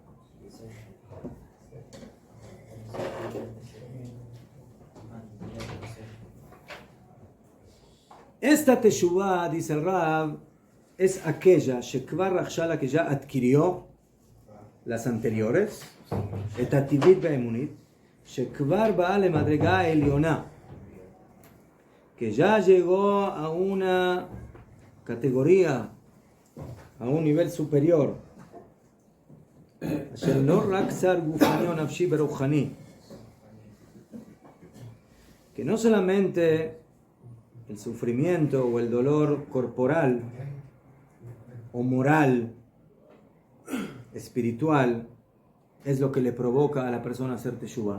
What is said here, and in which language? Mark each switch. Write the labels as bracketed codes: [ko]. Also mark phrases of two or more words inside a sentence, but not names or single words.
[es] Esta teshuvá, dice el Rav, es aquella que ya adquirió las anteriores, [he] את הטבעית והאמונית, שכבר באה למדרגה העליונה, [es] que ya llegó a una categoría, a un nivel superior, [he] אשר לא רק שר גופני או נפשי ורוחני, [es] que no solamente el sufrimiento o el dolor corporal o moral, espiritual, es lo que le provoca a la persona hacer teshuvá.